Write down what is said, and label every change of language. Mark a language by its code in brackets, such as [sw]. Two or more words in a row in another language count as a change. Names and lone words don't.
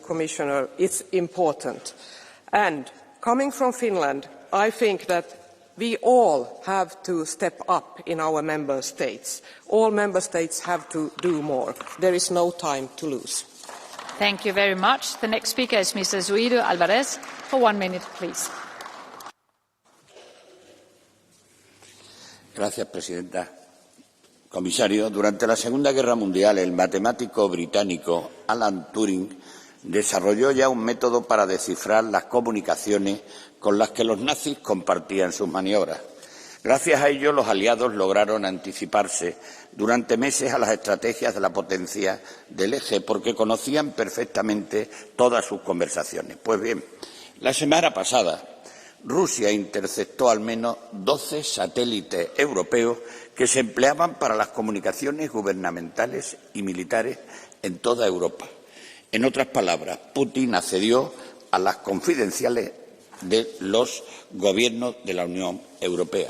[en] Commissioner, is important. And coming from Finland, I think that we all have to step up in our member states. All member states have to do more. There is no time to lose. Thank you very much. The next speaker is Mr. Zuido Alvarez for 1 minute, please. [es] Gracias, Presidenta. Comisario, durante la Segunda Guerra Mundial, el matemático británico Alan Turing desarrolló ya un método para descifrar las comunicaciones con las que los nazis compartían sus maniobras. Gracias a ello, los aliados lograron anticiparse durante meses a las estrategias de la potencia del eje, porque conocían perfectamente todas sus conversaciones. Pues bien, la semana pasada, Rusia interceptó al menos 12 satélites europeos que se empleaban para las comunicaciones gubernamentales y militares en toda Europa. En otras palabras, Putin accedió a las confidenciales de los gobiernos de la Unión Europea.